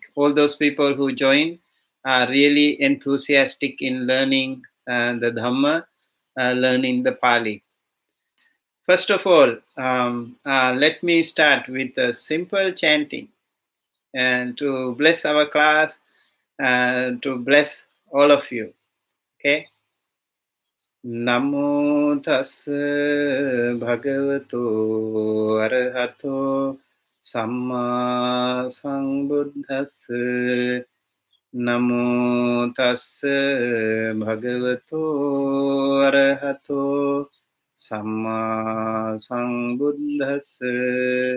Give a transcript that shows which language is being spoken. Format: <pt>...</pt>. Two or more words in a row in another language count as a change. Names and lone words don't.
<en>All those people who join are really enthusiastic in learning the Dhamma, learning the Pali. First of all, let me start with a simple chanting and to bless our class and to bless all of you. Okay.</en> <pi>Namo tassa bhagavato arahato samma sambuddhassa. Namo tassa bhagavato arahato samma sambuddhassa.</pi>